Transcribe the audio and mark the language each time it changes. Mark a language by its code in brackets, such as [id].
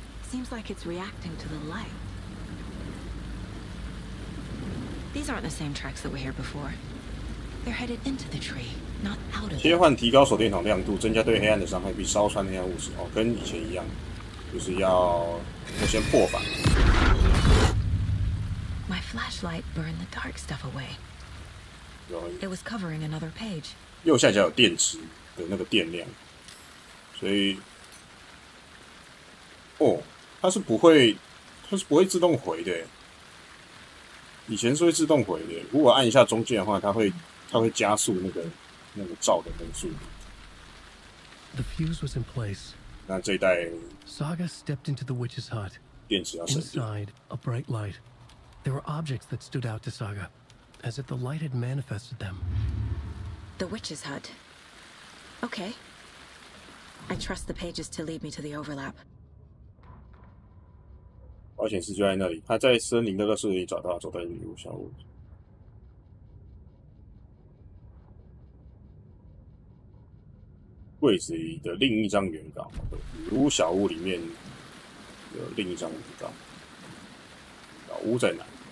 [en] Seems like it's reacting to the light. These aren't the same tracks that were here before. They're headed into the tree, not out of it. [zh] 切换提高手电筒亮度，增加对黑暗的伤害，并烧穿黑暗物质。哦，跟以前一样，就是要先破法。 [en] My flashlight burned the dark stuff away. It was covering another page. [zh] 右下角有电池的那个电量，所以它是不会自动回的。以前是会自动回的，如果按一下中键的话，它会加速那个照的那个速度。 [en] The fuse was in place. [zh] 那这一代 [en] Saga stepped into the witch's hut. [zh] 电池要省电。 [en] Inside, a bright light. There were objects that stood out to Saga, as if the light had manifested them. The witch's hut. Okay. I trust the pages to lead me to the overlap. [zh] 保险丝就在那里，他在森林的垃圾里找到，走到女巫小屋。柜子里的另一张原稿，女巫小屋里面有另一张原稿。老屋在哪？